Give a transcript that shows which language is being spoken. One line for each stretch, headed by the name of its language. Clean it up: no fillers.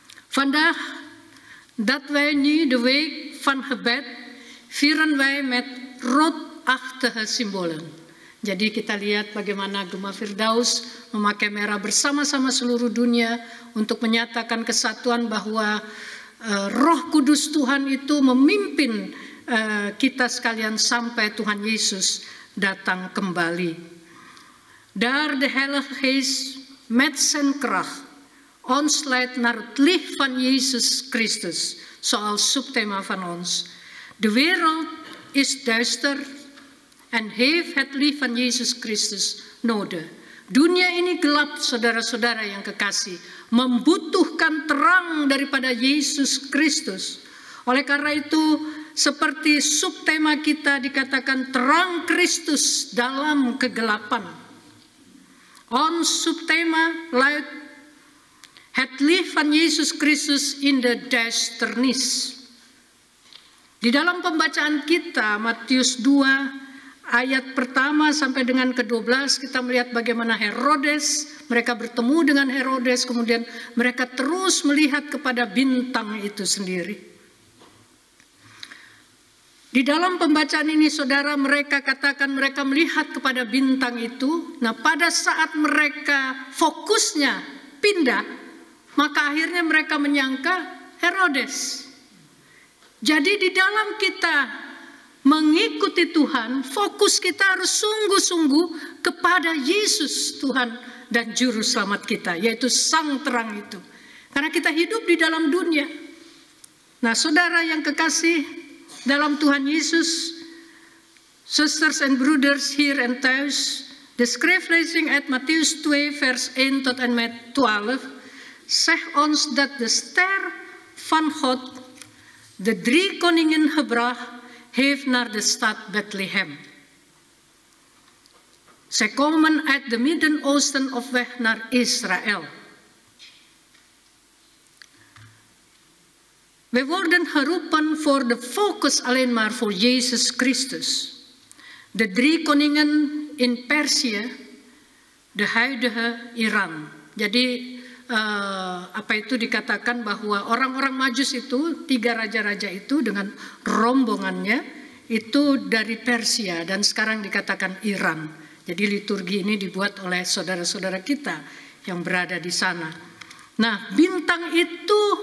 Dutch: Vandaag dat wij nu de week van gebed vieren wij met roodachtige symbolen.
Indonesian: Jadi kita lihat bagaimana Gema Firdaus memakai merah bersama-sama seluruh dunia untuk menyatakan kesatuan bahwa Roh Kudus Tuhan itu memimpin kita sekalian sampai Tuhan Yesus datang kembali.
Dutch: Daar de Heilige Geest met zijn kracht ons leidt naar het licht van Jezus Christus, zoals subthema van ons. De wereld is duister en heeft het licht van Yesus Christus nodig.
Indonesian: Dunia ini gelap, saudara-saudara yang kekasih, membutuhkan terang daripada Yesus Kristus. Oleh karena itu, seperti subtema kita dikatakan terang Kristus dalam kegelapan.
Dutch: Ons subtema luidt het licht van Yesus Kristus in de duisternis.
Indonesian: Di dalam pembacaan kita, Matius 2, ayat pertama sampai dengan ke-12, kita melihat bagaimana Herodes, mereka bertemu dengan Herodes, kemudian mereka terus melihat kepada bintang itu sendiri. Di dalam pembacaan ini, saudara, mereka katakan mereka melihat kepada bintang itu. Nah, pada saat mereka fokusnya pindah, maka akhirnya mereka menyangka Herodes. Jadi di dalam kita mengikuti Tuhan, fokus kita harus sungguh-sungguh kepada Yesus Tuhan dan Juru Selamat kita, yaitu Sang Terang itu. Karena kita hidup di dalam dunia. Nah, saudara yang kekasih dalam Tuhan Yesus,
English: sisters and brothers
Dutch: hier en thuis, de schriftlezing uit Mattheus 2 vers 1 tot en met 12 zegt ons dat de ster van God de 3 koningen gebracht heeft naar de stad Bethlehem. Zij komen uit de Midden-Oosten op weg naar Israël. We worden geroepen voor de focus alleen maar voor Jezus Christus. De 3 koningen in Perzië, de huidige Iran.
Indonesian: Jadi apa itu dikatakan bahwa orang-orang Majus itu, 3 raja-raja itu dengan rombongannya itu dari Persia dan sekarang dikatakan Iran. Jadi liturgi ini dibuat oleh saudara-saudara kita yang berada di sana. Nah, bintang itu